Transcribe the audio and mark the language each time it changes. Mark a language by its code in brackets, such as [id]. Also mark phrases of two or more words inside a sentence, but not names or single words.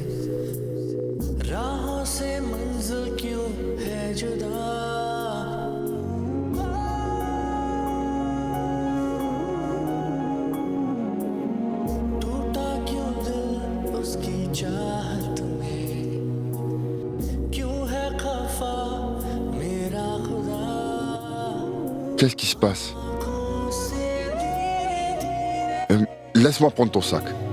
[hi] राहों से मंजिल क्यों है जुदा टूटा क्यों दिल उसकी चाहत में क्यों है खफा मेरा खुदा [fr] Qu'est-ce qui se passe? Laisse-moi prendre ton sac.